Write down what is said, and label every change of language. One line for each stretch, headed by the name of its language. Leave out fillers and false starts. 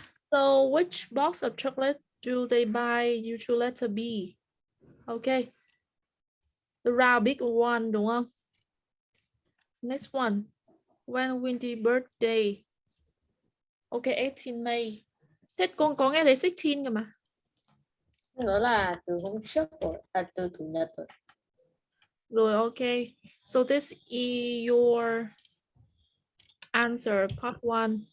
English: So which box of chocolate do they buy? You choose letter B. Okay. The round big one,
Vietnamese: đúng không?
English: Next one. When Windy birthday? Okay, 18 May.
Vietnamese: Thế con có nghe thấy 16 cơ mà. Nó là từ hôm trước rồi, từ chủ nhật rồi. Rồi, okay.
English: So this is your answer, part 1.